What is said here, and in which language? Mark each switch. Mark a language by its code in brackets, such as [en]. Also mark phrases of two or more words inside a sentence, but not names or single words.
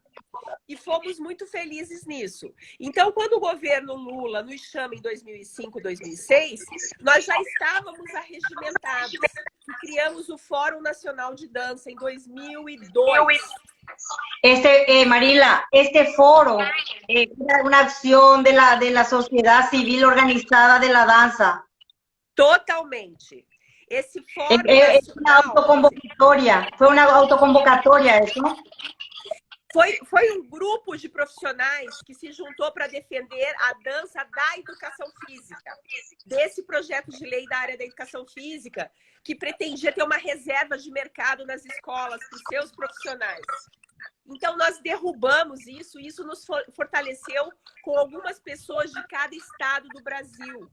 [pt] E fomos muito felizes nisso. Então, quando o governo Lula nos chama em 2005, 2006, nós já estávamos arregimentados e criamos o Fórum Nacional de Dança em 2002. Marila, [es] este foro es una acción de la sociedad civil organizada de la danza. Totalmente. [pt] Esse fórum [es] es una autoconvocatoria, fue una autoconvocatoria eso. [pt] Foi um grupo de profissionais que se juntou para defender a dança da educação física, desse projeto de lei da área da educação física, que pretendia ter uma reserva de mercado nas escolas para os seus profissionais. Então, nós derrubamos isso, e isso nos fortaleceu com algumas pessoas de cada estado do Brasil.